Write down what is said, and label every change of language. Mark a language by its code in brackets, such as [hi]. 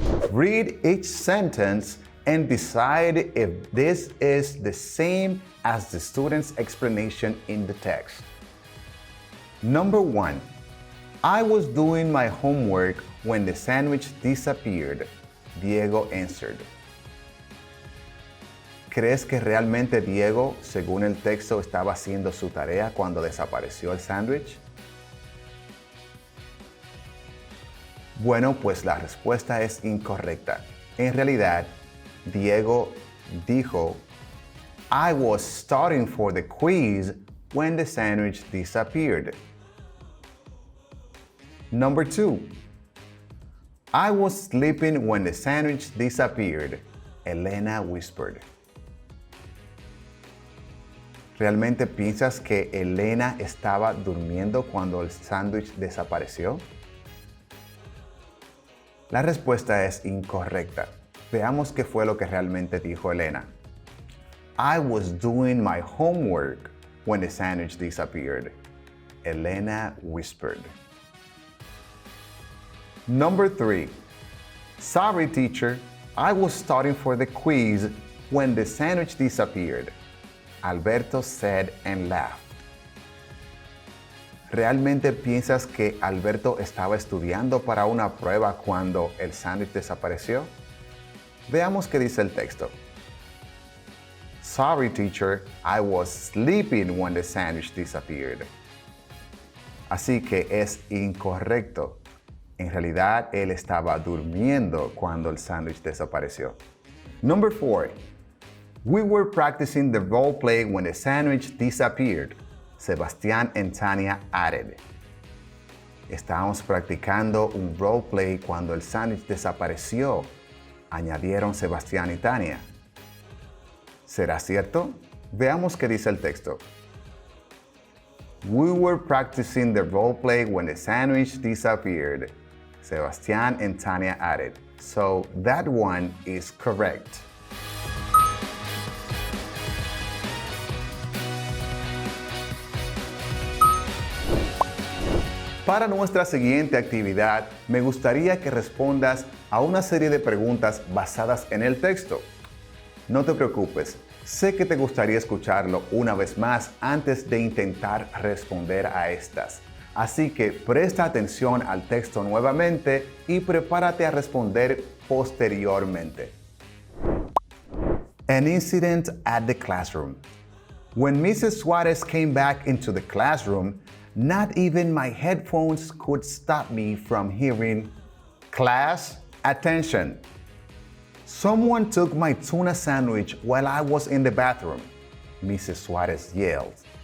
[en] Read each sentence and decide if this is the same as the student's explanation in the text. Number 1. I was doing my homework when the sandwich disappeared. Diego answered. [es] ¿Crees que realmente Diego, según el texto, estaba haciendo su tarea cuando desapareció el sándwich? Bueno, pues la respuesta es incorrecta. En realidad, Diego dijo, [en] I was studying for the quiz when the sandwich disappeared. Number 2. I was sleeping when the sandwich disappeared. Elena whispered. [es] ¿Realmente piensas que Elena estaba durmiendo cuando el sándwich desapareció? La respuesta es incorrecta. Veamos qué fue lo que realmente dijo Elena. [en] I was doing my homework when the sandwich disappeared. Elena whispered. Number 3. Sorry, teacher. I was studying for the quiz when the sandwich disappeared. Alberto said and laughed. [es] ¿realmente piensas que Alberto estaba estudiando para una prueba cuando el sándwich desapareció? Veamos qué dice el texto. [en] Sorry, teacher, I was sleeping when the sandwich disappeared. [es] Así que es incorrecto. En realidad, él estaba durmiendo cuando el sándwich desapareció. [en] Number 4. We were practicing the role play when the sandwich disappeared. Sebastián and Tania added. [es] Estábamos practicando un role play cuando el sándwich desapareció. Añadieron Sebastián y Tania. ¿Será cierto? Veamos qué dice el texto. [en] We were practicing the role play when the sandwich disappeared. Sebastián and Tania added. So that one is correct. [es] Para nuestra siguiente actividad, me gustaría que respondas a una serie de preguntas basadas en el texto. No te preocupes, sé que te gustaría escucharlo una vez más antes de intentar responder a estas. Así que presta atención al texto nuevamente y prepárate a responder posteriormente. [en] An incident at the classroom. When Mrs. Suarez came back into the classroom, not even my headphones could stop me from hearing, "Class, attention. Someone took my tuna sandwich while I was in the bathroom," Mrs. Suarez yelled.